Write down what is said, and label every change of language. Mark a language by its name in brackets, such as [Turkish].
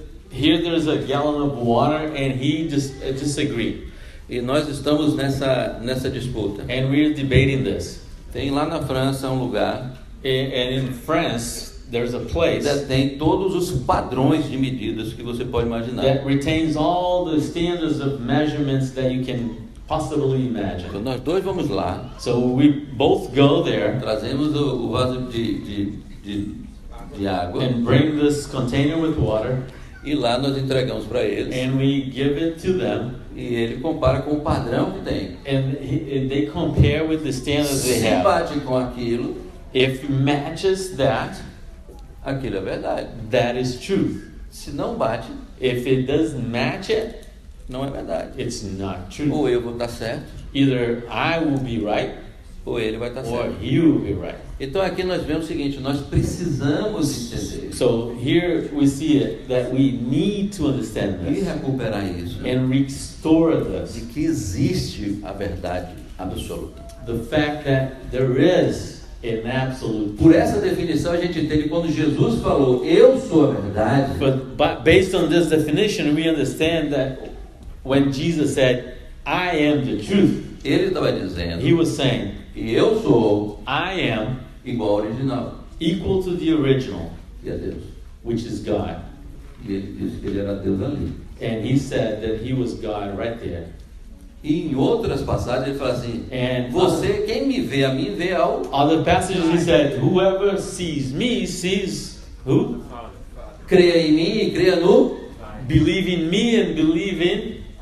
[English] Here there's a gallon of water, and he just disagreed, [Portuguese] E nós estamos nessa disputa. [English] and we're debating this. [Portuguese] Tem lá na França um lugar [English] And in France, there's a [Portuguese] que [English] place [Portuguese] detém todos os padrões de medidas que você pode imaginar. [English] that retains all the standards of measurements that you can possibly imagine. [Portuguese] Então nós dois vamos lá, [English] So we both go there [Portuguese] trazemos o vaso de água [English] and bring this container with water, [Portuguese] e lá nós entregamos para eles [English] and we give it to them, [Portuguese] e ele compara com o padrão que tem. [English] and they compare with the standards they [Portuguese] Se [English] have. [Portuguese] bate com aquilo, [English] If it matches that, [Portuguese] aquilo é verdade. [English] that is truth. [Portuguese] Se não bate, [English] If it doesn't match it, [Portuguese] não é verdade. [English] it's not true. [Portuguese] Ou eu vou estar certo, [English] Either I will be right [Portuguese] ou ele vai estar [English] or [Portuguese] certo. [English] he will be right. [Portuguese] Então aqui nós vemos o seguinte, nós precisamos entender [English] So here we see it that we need to understand [Portuguese] e [English] this [Portuguese] recuperar isso, [English] and restore [Portuguese] de [English] this. [Portuguese] que existe a verdade absoluta. [English] The fact that there is an absolute [Portuguese] Por [English] truth. [Portuguese] essa definição a gente entende quando Jesus falou, eu sou a verdade, [English] But based on this definition, we understand that when Jesus said, I am the truth, [Portuguese] ele estava dizendo [English] he was saying, [Portuguese] que eu sou [English] I am [Portuguese] igual ao original, [English] equal to the original, [Portuguese] que é Deus. [English] which is God. [Portuguese] E ele disse que ele era Deus ali. [English] And he said that he was God right there. [Portuguese] E em outras passagens ele fala assim, [English] And [Portuguese] você, quem me vê a mim, vê ao [English] other passages he said, whoever sees me sees who? [Portuguese] creia em mim e creia no [English] Believe in me and believe in.